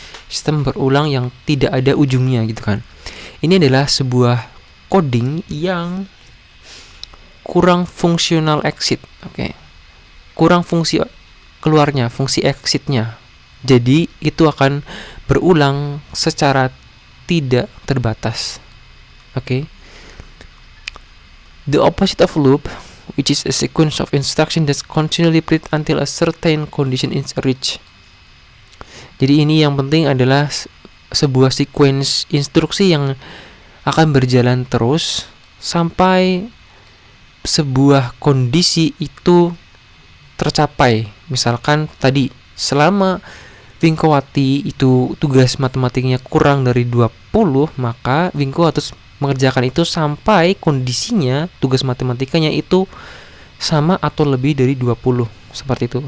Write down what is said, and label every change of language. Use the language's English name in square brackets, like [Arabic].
[Indonesian] Sistem berulang yang tidak ada ujungnya gitu kan. Ini adalah sebuah coding yang kurang fungsional exit. Oke. Kurang fungsi keluarnya, fungsi exitnya. Jadi itu akan berulang secara tidak terbatas. Oke. [English] The opposite of loop, which is a sequence of instruction that continually repeat until a certain condition is reached. [Indonesian] Jadi ini yang penting adalah sebuah sequence instruksi yang akan berjalan terus sampai sebuah kondisi itu tercapai. Misalkan tadi selama Wingkowati itu tugas matematiknya kurang dari 20, maka Wingko harus mengerjakan itu sampai kondisinya tugas matematikanya itu sama atau lebih dari 20. Seperti itu.